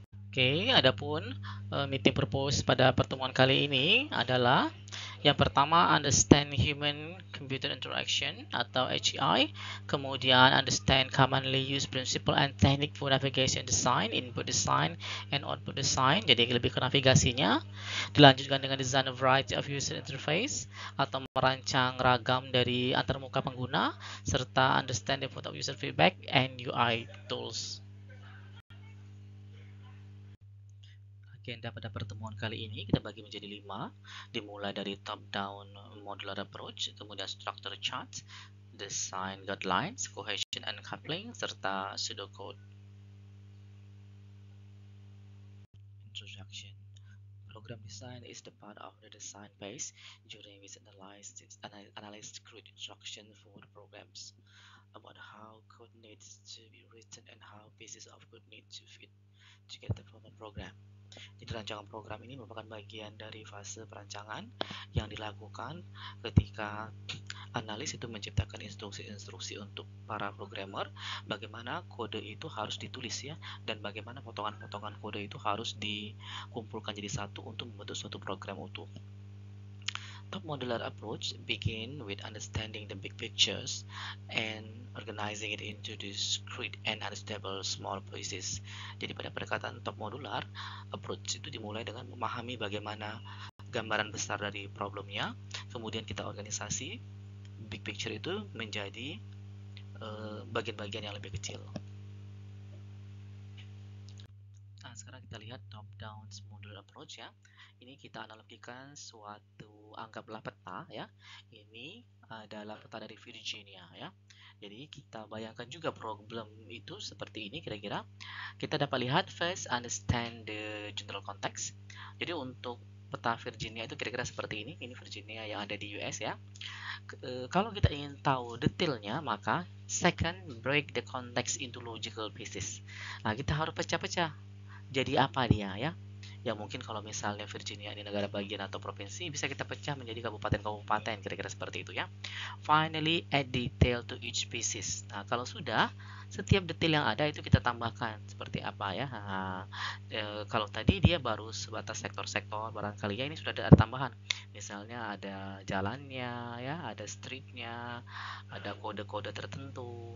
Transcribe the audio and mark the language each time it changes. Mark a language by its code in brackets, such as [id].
[id] Oke, adapun meeting purpose pada pertemuan kali ini adalah yang pertama, [en] understand human computer interaction [id] atau HCI. [en] Kemudian, understand commonly used principle and technique for navigation design, input design, and output design. [id] Jadi lebih ke navigasinya. Dilanjutkan dengan [en] design a variety of user interface [id] atau merancang ragam dari antarmuka pengguna, serta [en] understand the input of user feedback and UI tools. [id] Agenda pada pertemuan kali ini kita bagi menjadi 5, dimulai dari top-down modular approach, kemudian structure chart, design guidelines, cohesion and coupling, serta pseudocode. [en] Introduction. Program design is the part of the design phase during which analysts create instruction for the programs about how code needs to be written and how pieces of code need to fit together from a program. [id] Jadi rancangan program ini merupakan bagian dari fase perancangan yang dilakukan ketika analis itu menciptakan instruksi-instruksi untuk para programmer, bagaimana kode itu harus ditulis ya, dan bagaimana potongan-potongan kode itu harus dikumpulkan jadi satu untuk membentuk suatu program utuh. [en] Top modular approach begin with understanding the big pictures and organizing it into discrete and understandable small pieces. [id] Jadi pada pendekatan top modular approach itu dimulai dengan memahami bagaimana gambaran besar dari problemnya, kemudian kita organisasi big picture itu menjadi bagian-bagian yang lebih kecil. Nah, sekarang kita lihat top down modular approach ya. Ini kita analogikan suatu, anggaplah peta ya. Ini adalah peta dari Virginia ya. Jadi kita bayangkan juga problem itu seperti ini kira-kira. Kita dapat lihat [en] first understand the general context. [id] Jadi untuk peta Virginia itu kira-kira seperti ini. Ini Virginia yang ada di US ya. Kalau kita ingin tahu detailnya, maka [en] second break the context into logical pieces. [id] Nah, kita harus pecah-pecah. Jadi apa dia ya? Ya mungkin kalau misalnya Virginia ini negara bagian atau provinsi, bisa kita pecah menjadi kabupaten-kabupaten, kira-kira seperti itu ya. [en] Finally, add detail to each pieces. [id] Nah, kalau sudah, setiap detail yang ada itu kita tambahkan. Seperti apa ya? Nah, kalau tadi dia baru sebatas sektor-sektor, barangkali ya ini sudah ada tambahan. Misalnya ada jalannya, ya, ada streetnya, ada kode-kode tertentu.